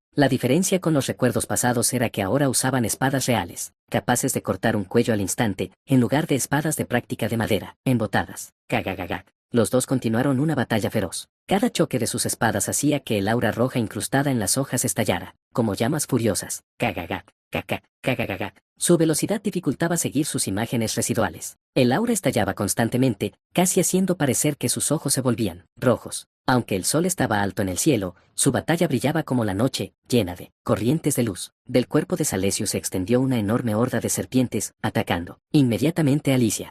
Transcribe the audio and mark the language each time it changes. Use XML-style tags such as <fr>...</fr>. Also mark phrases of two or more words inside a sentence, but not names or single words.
<es>La diferencia con los recuerdos pasados era que ahora usaban espadas reales, capaces de cortar un cuello al instante, en lugar de espadas de práctica de madera, embotadas. Cagagagag. los dos continuaron una batalla feroz. Cada choque de sus espadas hacía que el aura roja incrustada en las hojas estallara, como llamas furiosas. Cagagac, cacac, cagagagac. Su velocidad dificultaba seguir sus imágenes residuales. El aura estallaba constantemente, casi haciendo parecer que sus ojos se volvían rojos. Aunque el sol estaba alto en el cielo, su batalla brillaba como la noche, llena de corrientes de luz. Del cuerpo de Salesius se extendió una enorme horda de serpientes, atacando inmediatamente a Alicia.</es>